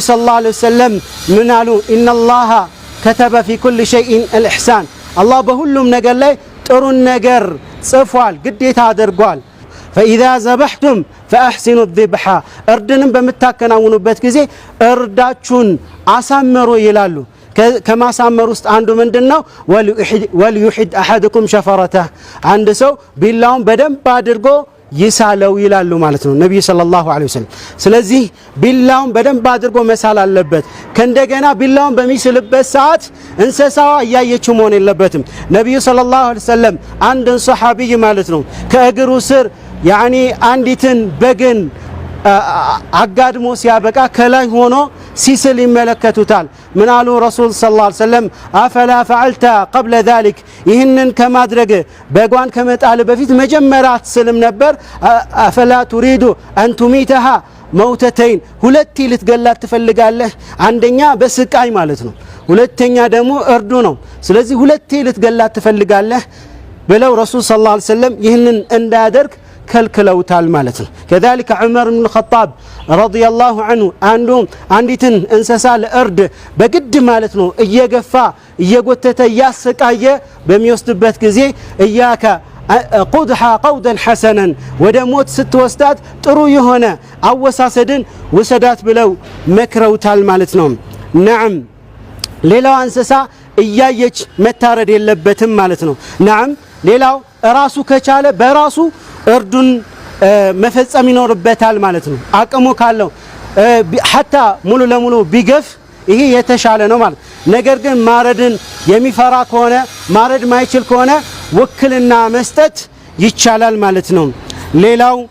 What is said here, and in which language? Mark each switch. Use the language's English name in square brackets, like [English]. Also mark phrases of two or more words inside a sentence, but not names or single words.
[Arabic] صلى الله عليه وسلم [Amharic] ምን አሉ [Arabic] إن الله كتب في كل شيء الإحسان [Amharic] አላህ በሁሉም ነገር ላይ ጥሩን ነገር ጽፏል ግዴታ አድርጓል። [Arabic] فإذا ذبحتم فأحسنوا الذبح [Amharic] እርድንም በመታከናውኑበት ጊዜ እርዳችሁን አሳምሩ ይላሉ። ከማሳመር ውስጥ አንዱ ምንድነው [Arabic] وليحد أحدكم شفرته [Amharic] አንድ ሰው ቢላውን በደንብ አድርጎ ይሳለው ይላሉ ማለት ነው ነብዩ [Arabic] صلى الله عليه وسلم። [Amharic] ስለዚህ ቢላውን በደንብ አድርጎ መሳል አለበት። ከእንደገና ቢላውን በሚስልበት ሰዓት እንሰሳዋ እያየችው መሆን የለበትም። ነብዩ [Arabic] صلى الله عليه وسلم [Amharic] አንድን ሱሐቢይ ማለት ነው ከእግሩ ስር ያኒ አንዲትን በግን አጋድሞ ሲያበቃ ከላይ ሆኖ ሲስል ይመለከቱታል። ምን አሉ [Arabic] رسول صلى الله عليه وسلم أفلا فعلت قبل ذلك [Amharic] ይህንን ከማድረግ በጓን ከመጣል በፊት መጀመሪያ አትስልም ነበር? [Arabic] አፈላ تريد أن تميتها موتتين [Amharic] ሁለት ልትገላት ትፈልጋለህ? አንደኛ በስቃይ ማለት ነው፣ ሁለተኛ ደግሞ እርዱ ነው። ስለዚህ ሁለት ልትገላት ትፈልጋለህ ብለው [Arabic] رسول صلى الله عليه وسلم [Amharic] ይህንን እንዳያደርግ ከልክለውታል ማለት ነው። [Arabic] كذلك عمر بن الخطاب رضي الله عنه [Amharic] አንዲትን እንሰሳ ለእርድ በግድ ማለት ነው እየገፋ እየጎተተ ያሰቃየ በሚወስድበት ጊዜ እያካ [Arabic] قدها قودا حسنا [Amharic] ወደ ሞት ስትወስዳት ጥሩ የሆነ አወሳሰድን ወሰዳት ብለው መክረውታል ማለት ነው። نعم ሌላው እንሰሳ እያየች መታረድ የለበትም ማለት ነው። نعم ሌላው ራሱ ከቻለ በራሱ እርዱን መፈጸም ይኖርበታል ማለት ነው። አቅሙ ካለው حتى ሙሉ ለሙሉ ቢገፍ ይሄ የተሻለ ነው ማለት። ነገር ግን ማረድን የሚፈራ ከሆነ ማረድ ማይችል ከሆነ ወክልና መስጠት ይቻላል ማለት ነው። ሌላው